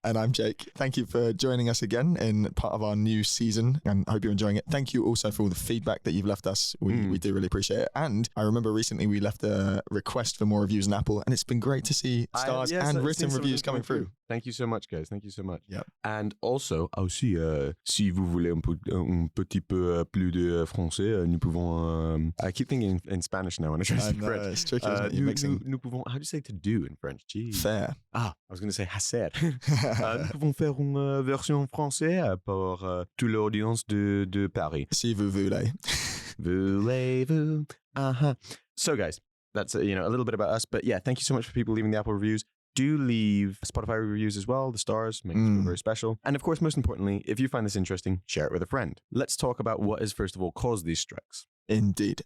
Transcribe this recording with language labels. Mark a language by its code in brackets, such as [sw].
[en] And I'm Jake. Thank you for joining us again in part of our new season, and I hope you're enjoying it. Thank you also for all the feedback that you've left us. We do really appreciate it. And I remember recently we left a request for more reviews on Apple, and it's been great to see stars and written reviews coming through. Thank you so much, guys. Thank you so much. Yep. And also, [fr] si vous voulez un petit peu plus de français, nous pouvons... [en] I keep thinking in Spanish now when I try to speak French. It's tricky, isn't it? You're mixing... [fr] nous pouvons... [en] How do you say to do in French? Jeez. [fr] Faire. [en] Ah, I was going to say hacer. [fr] Nous pouvons faire une version française pour toute l'audience de Paris. Si vous voulez. Voulez-vous? Uh-huh. [en] So, guys, that's a little bit about us. But yeah, thank you so much for people leaving the Apple reviews. Do leave Spotify reviews as well. The stars make us feel very special. And of course, most importantly, if you find this interesting, share it with a friend. Let's talk about what has, first of all, caused these strikes. Indeed.